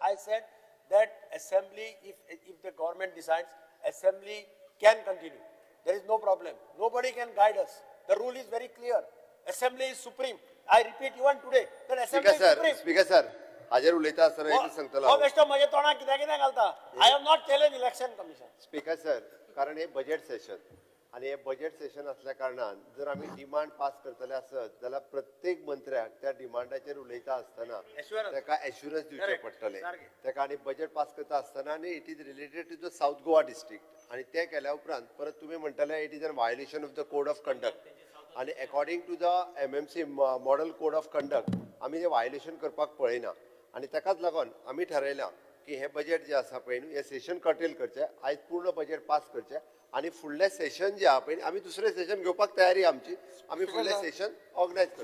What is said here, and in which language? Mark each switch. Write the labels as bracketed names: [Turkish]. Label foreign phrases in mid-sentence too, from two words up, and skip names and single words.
[English] said that assembly, if the government decides, assembly can continue. There is no problem. Nobody can guide us. The rule is very clear. Assembly is supreme. I repeat even today that assembly is supreme. Speaker sir [Konkani] हाजेर उलयता आसतना एक सांगतलो हो बेश्टो म्हजे तोंडाक कित्याक कित्याक घालता. [English] I have not challenged election commission. Speaker sir [Konkani] कारण हे [English] budget session [Konkani] आणि हे [English] budget session [Konkani] असल्या कारणान जर आम्ही [English] demand pass [Konkani] करतले आसत जाल्यार प्रत्येक मंत्र्याक त्या डिमांडाचेर उलयता आसतना ताका एश्युरन्स दिवचे पडटले ताका आणि [English] budget pass [Konkani] करता आसतना आणि [English] It is related to the South Goa district [Konkani] आणि ते केल्या उपरांत परत तुम्ही म्हणटले [English] it is an violation of the code of conduct [Konkani] आणि [English] according to the MMC model code of conduct [Konkani] आम्ही ते वायोलेशन करपाक पळयना आणि ताकाच लागून आम्ही ठरयलां की हे बजेट जे आसा पळय न्हू हे [English] session curtail [Konkani] करचे आयज पूर्ण [English] budget pass [Konkani] करचे आणि फुडले सेशन जे आहा पळय आम्ही दुसरे सेशन घेवपाक तयारी आमची आम्ही फुडले [English] session organise [Konkani] करतो.